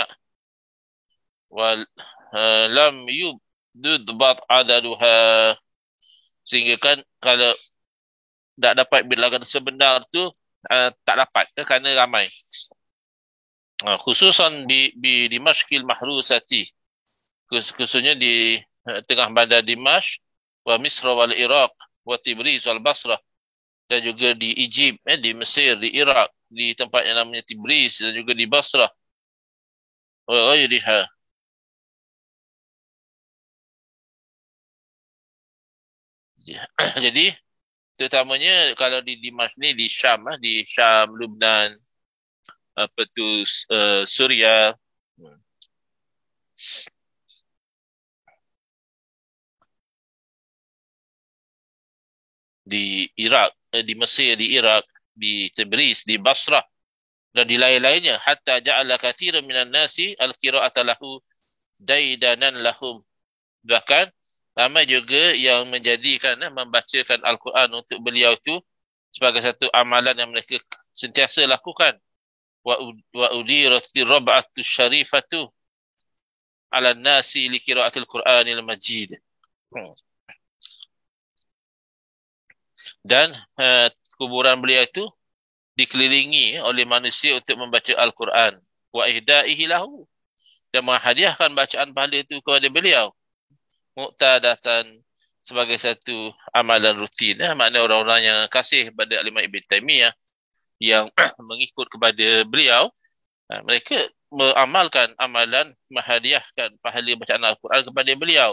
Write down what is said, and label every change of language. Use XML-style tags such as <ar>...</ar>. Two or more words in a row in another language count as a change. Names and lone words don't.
<ar>ولم يضبط عددها,</ar> <ms>sehingga kan kalau tak dapat bilangan sebenar tu tak dapat kerana ramai.</ms> <ar>خصوصا دي دمشق المحروسة,</ar> <ms>khususnya di tengah bandar Dimash,</ms> <ar>ومصر والعراق وتبريز والبصرة,</ar> <ms>dan juga di Egypt, di Mesir, di Iraq, di tempat yang namanya Tibriz dan juga di Basrah,</ms> <ar>وغيرها.</ar> <ms>Jadi terutamanya kalau di Dimash ni di Syam, Lubnan, Suria, di Iraq, di Mesir, di Iraq, di Tabriz, di Basrah dan di lain-lainnya,</ms> <ar>حتى جعل كثيرا من الناس القراءة له ديدنا لهم.</ar> <ms>Bahkan ramai juga yang menjadikan membacakan Al-Quran untuk beliau itu sebagai satu amalan yang mereka sentiasa lakukan.</ms> <ar>وأديرت الربعة الشريفة على الناس لقراءة القرآن المجيد.</ar> <ms>Dan kuburan beliau itu dikelilingi oleh manusia untuk membaca Al-Quran.</ms> <ar>وإهدائه له,</ar> <ms>dan menghadiahkan bacaan pahala itu kepada beliau. Muqtadatan, sebagai satu amalan rutin. Maknanya orang-orang yang kasih kepada Imam Ibn Taimiyah, yang mengikut kepada beliau, mereka mengamalkan amalan menghadiahkan pahala bacaan Al-Quran kepada beliau.</ms>